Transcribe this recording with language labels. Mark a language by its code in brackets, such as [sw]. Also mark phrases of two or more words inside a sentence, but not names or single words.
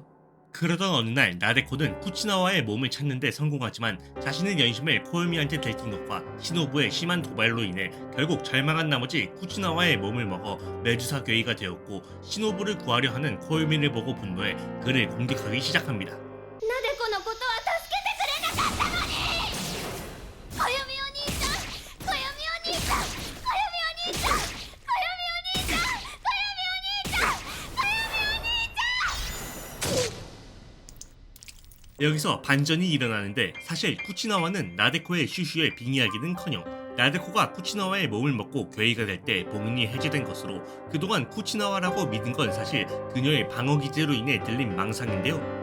[ko] 그러던 어느 날 나데코는 쿠치나와의 몸을 찾는데 성공하지만 자신의 연심을 코요미한테 들킨 것과 시노부의 심한 도발로 인해 결국 절망한 나머지 쿠치나와의 몸을 먹어 메두사 괴이가 되었고 시노부를 구하려 하는 코요미를 보고 분노해 그를 공격하기 시작합니다. [ja] なでこのことは助けてくれなかったのに。小読みお兄ちゃん、小読みお兄ちゃん、小読みお兄ちゃん、小読みお兄ちゃん、小読みお兄ちゃん、小読みお兄ちゃん。 [ko] 여기서 반전이 일어나는데 사실 쿠치나와는 나데코의 슈슈에 빙의하기는커녕 나데코가 쿠치나와의 몸을 먹고 괴이가 될 때 봉인이 해제된 것으로 그동안 쿠치나와라고 믿은 건 사실 그녀의 방어기제로 인해 들린 망상인데요.